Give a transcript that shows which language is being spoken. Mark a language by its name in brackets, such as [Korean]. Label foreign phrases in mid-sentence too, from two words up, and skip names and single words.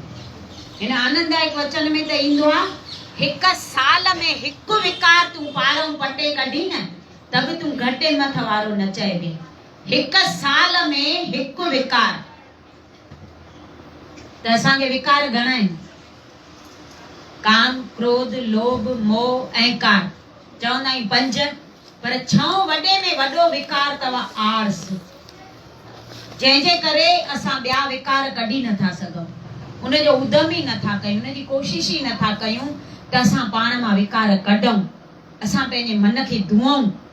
[Sindhi] हिन आनंददायक वचन में त ईंदो आहे, हिकु साल में हिकु विकार तूं पारों पटे कढी न त बि तूं घटे मथ वारो न चइबे। हिकु साल में हिकु विकार। त असांखे विकार घणा आहिनि? काम, क्रोध, लोभ, मोह, अहंकार, चवंदा आहियूं 5, पर 6 वॾे में वॾो विकार अथव आळस, जंहिंजे करे असां ॿिया विकार कढी नथा सघूं, उनजो उद्यम ई नथा कयूं, उनजी कोशिश ई नथा कयूं त असां पाण मां विकार कढूं, असां पंहिंजे मन खे धुऊं।